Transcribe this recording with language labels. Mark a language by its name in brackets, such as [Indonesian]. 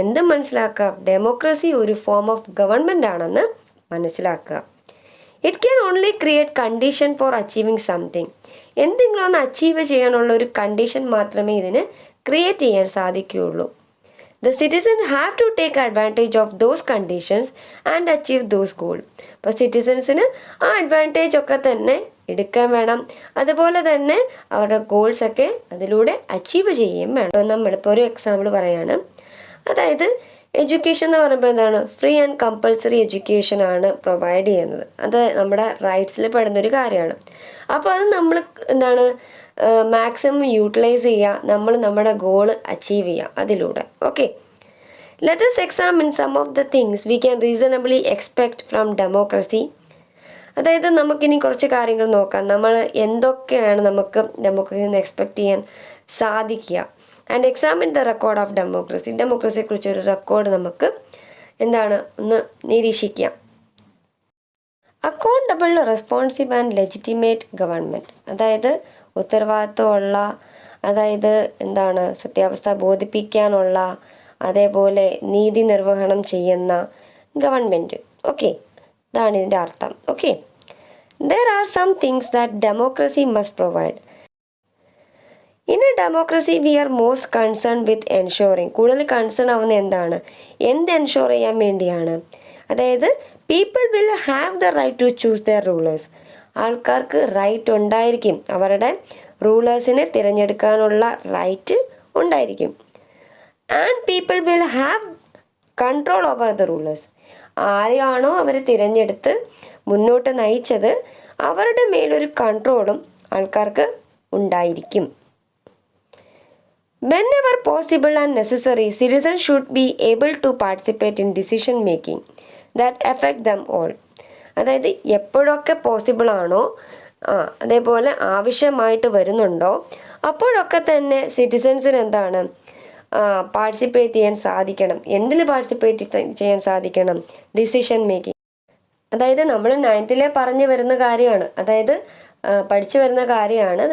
[Malayalam] മനസ്സിലാക്കുക ഡെമോക്രസി ഒരു form of government ആണെന്ന് മനസ്സിലാക്കുക. [English] It can only create condition for achieving something. [Malayalam] എന്തെങ്കിലും ഒന്ന് അച്ചീവ് ചെയ്യാനുള്ള ഒരു കണ്ടീഷൻ മാത്രമേ ഇതിന് ക്രിയേറ്റ് ചെയ്യാൻ സാധിക്കുകയുള്ളൂ. [English] The citizens have to take advantage of those conditions and achieve those goals. [Malayalam] അപ്പോൾ സിറ്റിസൻസിന് ആ അഡ്വാൻറ്റേജ് ഒക്കെ തന്നെ എടുക്കാൻ വേണം, അതുപോലെ തന്നെ അവരുടെ ഗോൾസൊക്കെ അതിലൂടെ അച്ചീവ് ചെയ്യുകയും വേണം. നമ്മളിപ്പോൾ ഒരു എക്സാമ്പിൾ പറയാണ്, അതായത് എഡ്യൂക്കേഷൻ എന്ന് പറയുമ്പോൾ എന്താണ്? ഫ്രീ ആൻഡ് കമ്പൽസറി എഡ്യൂക്കേഷൻ ആണ് പ്രൊവൈഡ് ചെയ്യുന്നത്. അത് നമ്മുടെ റൈറ്റ്സിൽ പെടുന്നൊരു കാര്യമാണ്. അപ്പോൾ അത് നമ്മൾ എന്താണ് മാക്സിമം യൂട്ടിലൈസ് ചെയ്യുക, നമ്മൾ നമ്മുടെ ഗോൾ അച്ചീവ് ചെയ്യുക അതിലൂടെ. [English] Okay, let us examine some of the things we can reasonably expect from democracy. [Malayalam] അതായത് നമുക്കിനി കുറച്ച് കാര്യങ്ങൾ നോക്കാം, നമ്മൾ എന്തൊക്കെയാണ് നമുക്ക് ഡെമോക്രസിയിൽ നിന്ന് എക്സ്പെക്റ്റ് ചെയ്യാൻ സാധിക്കുക. [English] And examine the record of democracy. [Malayalam] ഡെമോക്രസിയെക്കുറിച്ചൊരു record നമുക്ക് എന്താണ് ഒന്ന് നിരീക്ഷിക്കാം. Accountable, responsive and legitimate government, അതായത് ഉത്തരവാദിത്വമുള്ള, അതായത് എന്താണ് സത്യാവസ്ഥ ബോധിപ്പിക്കാനുള്ള, അതേപോലെ നീതി നിർവഹണം ചെയ്യുന്ന ഗവൺമെൻറ്. ഓക്കെ, ഇതാണ് ഇതിൻ്റെ അർത്ഥം. [English] Okay, there are some things that democracy must provide. In a democracy we are most concerned with ensuring, [Malayalam] കൂടുതൽ കൺസേൺ ആവുന്ന എന്താണ്, എന്ത് എൻഷുർ ചെയ്യാൻ വേണ്ടിയാണ്, അതായത് [English] people will have the right to choose their rulers, [Malayalam] ആൾക്കാർക്ക് റൈറ്റ് ഉണ്ടായിരിക്കും, അവരുടെ റൂളേഴ്സിനെ തിരഞ്ഞെടുക്കാനുള്ള റൈറ്റ് ഉണ്ടായിരിക്കും. [English] and people will have control over the rulers, [Malayalam] ആരെയാണോ അവർ തിരഞ്ഞെടുത്ത് മുന്നോട്ട് നയിച്ചത് അവരുടെ മേലൊരു കൺട്രോളും ആൾക്കാർക്ക് ഉണ്ടായിരിക്കും. [English] Whenever possible and necessary, citizens should be able to participate in decision making that affect them all. [Malayalam] അതായത് എപ്പോഴൊക്കെ പോസിബിൾ ആണോ, അതേപോലെ ആവശ്യമായിട്ട് വരുന്നുണ്ടോ അപ്പോഴൊക്കെ തന്നെ സിറ്റിസൻസിന് എന്താണ് പാർട്ടിസിപ്പേറ്റ് ചെയ്യാൻ സാധിക്കണം. എന്തിൽ പാർട്ടിസിപ്പേറ്റ് ചെയ്യാൻ സാധിക്കണം? Decision making. അതായത് നമ്മൾ 9th പറഞ്ഞു വരുന്ന കാര്യമാണ്, അതായത് പഠിച്ചു വരുന്ന കാര്യമാണ്.